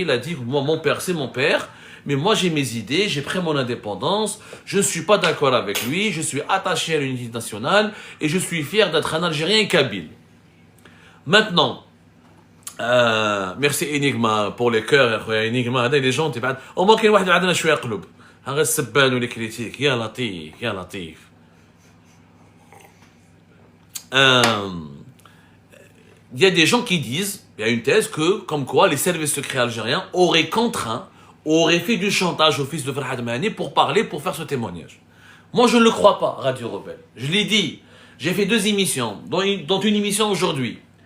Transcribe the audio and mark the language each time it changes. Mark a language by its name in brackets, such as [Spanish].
[French] Il a dit, moi, mon père, c'est mon père. Mais moi, j'ai mes idées, j'ai pris mon indépendance, je ne suis pas d'accord avec lui, je suis attaché à l'unité nationale et je suis fier d'être un Algérien kabyle. Maintenant, merci Enigma pour les cœurs, Enigma, les gens, au moins qu'il y ait un [Arabic] شوية قلوب. هذا السبان [French] ou les critiques, [Arabic] يا لطيف, يا لطيف. [French] Il y a des gens qui disent, il y a une thèse que, comme quoi, les services secrets algériens auraient fait du chantage au fils de Farhat Mahani pour parler, pour faire ce témoignage. Moi, je ne le crois pas, Radio Rebelle. Je l'ai dit, j'ai fait 2 émissions, dont une émission aujourd'hui.